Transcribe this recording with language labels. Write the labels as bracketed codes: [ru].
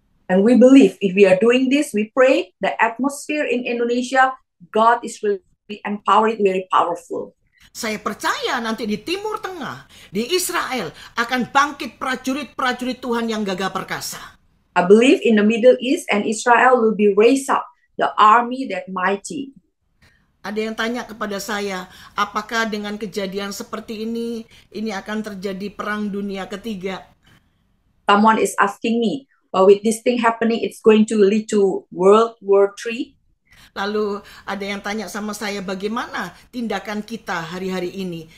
[en] And we believe if we are doing this, we pray, the atmosphere in Indonesia, God is really empowered, very powerful. [id] Saya percaya nanti di Timur Tengah, di Israel, akan bangkit prajurit-prajurit Tuhan yang gagah perkasa. [en] I believe in the Middle East and Israel will be raised up, the army that mighty. [id] Ada yang tanya kepada saya, apakah dengan kejadian seperti ini akan terjadi perang dunia ketiga? [en] Someone is asking me, with this thing happening, it's going to lead to World War III. [id] Lalu ada yang tanya sama saya, bagaimana tindakan kita hari-hari ini?